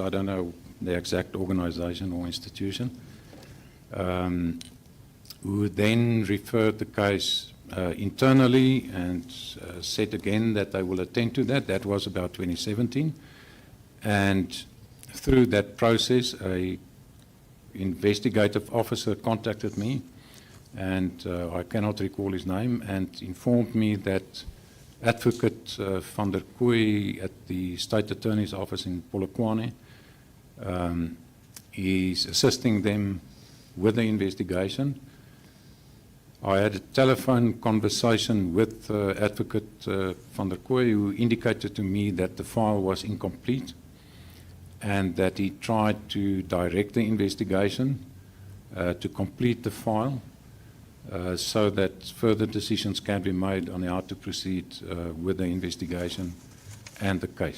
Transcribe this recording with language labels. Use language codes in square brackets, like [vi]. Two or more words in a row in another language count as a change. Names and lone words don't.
[en] I don't know the exact organization or institution, who then referred the case internally and said again that they will attend to that. That was about 2017. And through that process, an investigative officer contacted me, and I cannot recall his name, and informed me that Advocate van der Kooi at the State Attorney's Office in Polokwane is assisting them with the investigation. I had a telephone conversation with Advocate van der Kooi, who indicated to me that the file was incomplete and that he tried to direct the investigation to complete the file so that further decisions can be made on how to proceed with the investigation and the case.